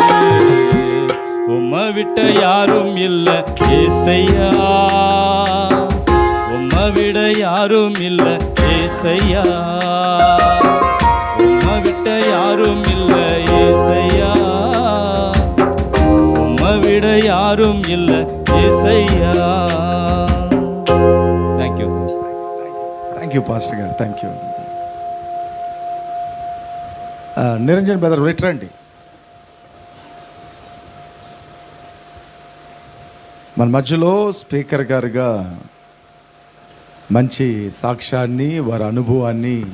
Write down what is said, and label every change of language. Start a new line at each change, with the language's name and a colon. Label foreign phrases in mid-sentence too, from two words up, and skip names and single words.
Tamil: உம்மை விட்ட யாரும் இல்லை ஏசையா, உம்மை விட யாரும் இல்லை ஏசையா, உம்மை விட்ட யாரும் இல்லை ஏசையா, உம்மை விட யாரும் யாரும் இல்லை యేసయ్యా.
English: thank you. Thank you pastor గారు, thank you. Niranjan brother రండి.
Telugu: మన మధ్యలో స్పీకర్ గారుగా మంచి సాక్ష్యాన్ని, వారి అనుభవాన్ని